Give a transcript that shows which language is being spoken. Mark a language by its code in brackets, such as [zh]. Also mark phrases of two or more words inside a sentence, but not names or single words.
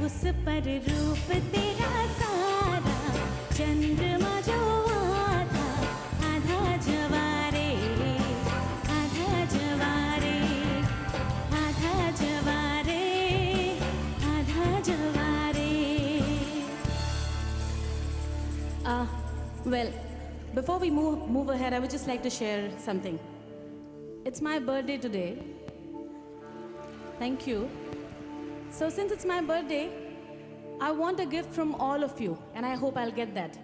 [hi] पर रूप तेरा सारा, चंद्रमा जो आधा आधा जवारे, आधा जवारे, आधा जवारे, आधा जवारे. [en] Well, before we move ahead, I would just like to share something. It's my birthday today. Thank you. So since it's my birthday, I want a gift from all of you, and I hope I'll get that.